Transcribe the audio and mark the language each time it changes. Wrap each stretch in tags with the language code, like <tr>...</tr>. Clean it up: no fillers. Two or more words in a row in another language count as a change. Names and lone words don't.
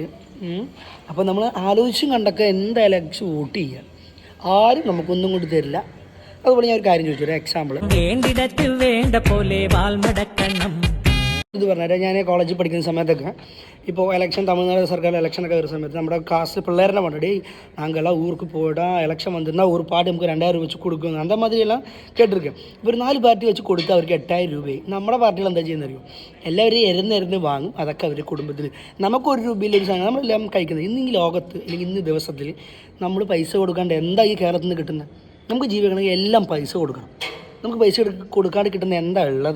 <ml>അപ്പോൾ നമ്മൾ ആലോചിച്ചും കണ്ടൊക്കെ എന്തായാലും ലക്ഷ്യം വോട്ട് ചെയ്യുക. ആരും നമുക്കൊന്നും കൊണ്ട് തരില്ല. അതുപോലെ ഞാൻ ഒരു കാര്യം ചോദിച്ചു, ഒരു എക്സാമ്പിൾ വേണ്ട പോലെ വാൽമടക്കണം. ഇത് പറഞ്ഞാൽ ഞാൻ കോളേജിൽ പഠിക്കുന്ന സമയത്തൊക്കെ ഇപ്പോൾ എലക്ഷൻ തമിഴ്നാട് സർക്കാർ എലക്ഷനൊക്കെ വരുന്ന സമയത്ത് നമ്മുടെ ക്ലാസ്സിൽ പിള്ളേരെ പറഞ്ഞിട്ട്</ml> <ta>நாங்கள்லாம் ஊருக்கு போயிடா எலெக்ஷன் வந்துருந்தா ஒரு பாட்டு</ta> <ml>നമുക്ക് 2000 രൂപ വെച്ച് കൊടുക്കും,</ml> <ta>அந்த மாதிரியெல்லாம் കേട്ടിരിക്കും.</ta> <ml>ഇവർ 4 പാർട്ടി വെച്ച് കൊടുത്താൽ അവർക്ക് 8000 രൂപയായി. നമ്മുടെ പാർട്ടികൾ എന്താ ചെയ്യുന്നറിയോ, എല്ലാവരും എരുന്ന് വാങ്ങും. അതൊക്കെ അവർ കുടുംബത്തിൽ നമുക്ക് 1 രൂപയിലൊരു സാധനം നമ്മളെല്ലാം കഴിക്കുന്നത്. ഇന്ന് ഈ ലോകത്ത് അല്ലെങ്കിൽ ഇന്ന് ദിവസത്തിൽ നമ്മൾ പൈസ കൊടുക്കാണ്ട് എന്താ ഈ കേരളത്തിൽ നിന്ന് കിട്ടുന്നത്? നമുക്ക് ജീവിക്കണമെങ്കിൽ എല്ലാം പൈസ കൊടുക്കണം. നമുക്ക് പൈസ കൊടുക്കാണ്ട് കിട്ടുന്ന എന്താ ഉള്ളത്?</ml>